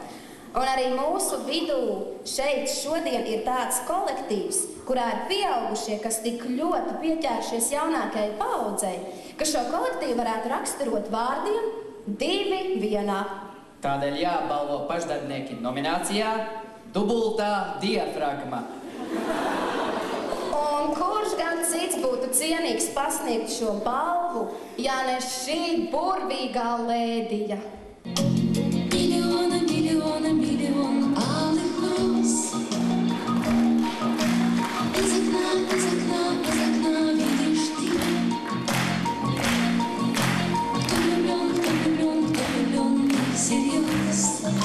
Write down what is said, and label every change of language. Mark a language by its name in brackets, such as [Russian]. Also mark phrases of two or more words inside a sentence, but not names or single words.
[Latvian] Un arī mūsu vidū šeit šodien ir tāds kolektīvs, kurā ir pieaugušie, kas tik ļoti pieķēršies jaunākajai paaudzei, ka šo kolektīvu varētu raksturot vārdiem 2 vienā. Tādēļ jābalvo pašdarbnieki nominācijā Dubultā diafragma. Un kurš gan cits būtu cienīgs pasniegt šo balvu, ja ne šī burvīgā lēdija? [Russian] Миллион алых роз. Из окна видишь ты. Кто влюблен всерьез.